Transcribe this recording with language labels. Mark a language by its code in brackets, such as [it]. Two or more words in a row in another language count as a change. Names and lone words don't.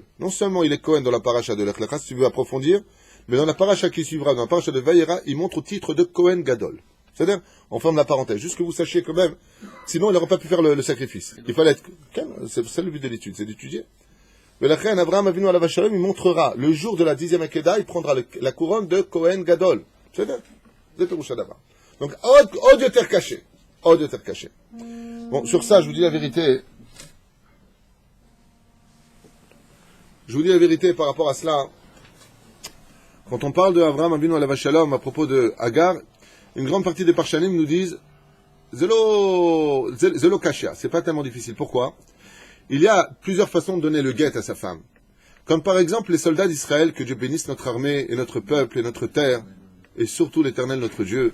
[fr] Non seulement il est Kohen dans la paracha de Lech Lecha, si tu veux approfondir, mais dans la paracha qui suivra, dans la paracha de Vayera, il montre au titre de [he] כהן גדול. [fr] C'est-à-dire, on ferme la parenthèse, juste que vous sachiez quand même, sinon il n'aurait pas pu faire le sacrifice. Il fallait être... C'est le but de l'étude, c'est d'étudier. Mais la reine Abraham Avinu [he] עליו השלום, [fr] il montrera, le jour de la 10e Akedah, il prendra la couronne de [he] כהן גדול. [fr] C'est-à-dire, donc, [he] עוד יותר [fr] caché. [he] עוד יותר [fr] caché. Bon, sur ça, je vous dis la vérité. Je vous dis la vérité par rapport à cela. Quand on parle de Abraham Avinu [he] עליו השלום [fr] à propos de Hagar, une grande partie des Parshanim nous disent [he] זה לא קשיא, [fr] c'est pas tellement difficile. Pourquoi? Il y a plusieurs façons de donner le guet à sa femme. Comme par exemple les soldats d'Israël, que Dieu bénisse notre armée et notre peuple et notre terre, et surtout l'Éternel notre Dieu.